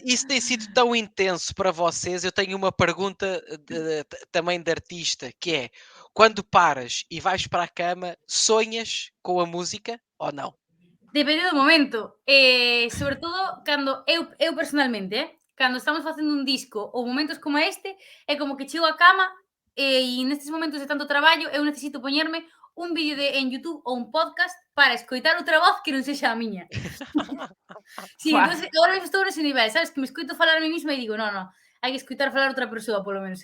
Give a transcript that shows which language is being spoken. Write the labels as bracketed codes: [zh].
[pt] isso tem sido tão intenso para vocês. Eu tenho uma pergunta também de artista, que é: quando paras e vais para a cama, sonhas com a música ou não? [gl] Depende do momento. Sobre todo, cando eu personalmente, cando estamos facendo un disco ou momentos como este, é como que chego á cama e nestes momentos de tanto traballo eu necesito poñerme un vídeo en YouTube ou un podcast para escoitar outra voz que non sexa a miña. Sí, Buah. entonces agora mesmo estou nese nivel, sabes? Que me escoito falar a mí mesma e digo, no, hai que escoitar falar outra persoa, polo menos.